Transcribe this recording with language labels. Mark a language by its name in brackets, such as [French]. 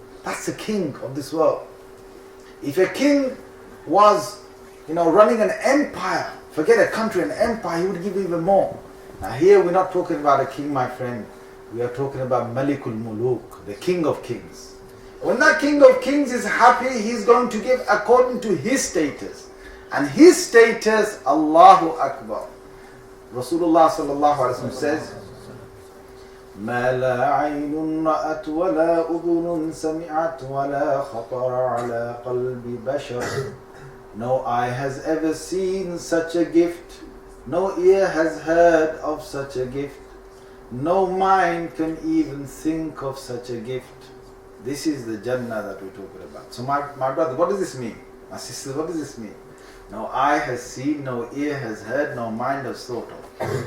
[English] That's the king of this world. If a king was running an empire, forget a country, an empire, he would give even more. Now here we're not talking about a king, my friend. We are talking about Malikul Muluk, the king of kings. When that king of kings is happy, he's going to give according to his status. And his status, Allahu Akbar. Rasulullah sallallahu alaihi wasallam says, [Arabic] ما لا عين رأت ولا أذن سمعت ولا خطر على قلب بشر. [English] No eye has ever seen such a gift. No ear has heard of such a gift. No mind can even think of such a gift. This is the Jannah that we're talking about. So my brother, what does this mean? My sister, what does this mean? No eye has seen, no ear has heard, no mind has thought of.